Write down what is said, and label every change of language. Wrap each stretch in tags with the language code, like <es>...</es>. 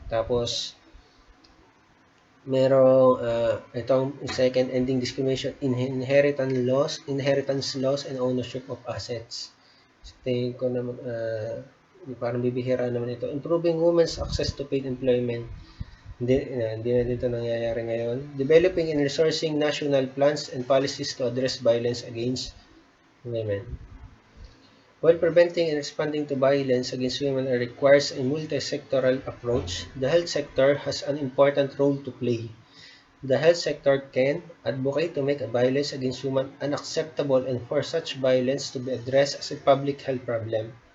<tl>Tapos merong itong</tl> <en>second, ending discrimination in inheritance laws and ownership of assets.</en> <tl>So, tingin ko naman parang bibihira naman ito.</tl> <en>Improving women's access to paid employment.</en> <tl>Hindi na dito nangyayari ngayon.</tl> <en>Developing and resourcing national plans and policies to address violence against women. While preventing and responding to violence against women requires a multi-sectoral approach, the health sector has an important role to play. The health sector can advocate to make violence against women unacceptable and for such violence to be addressed as a public health problem.</en>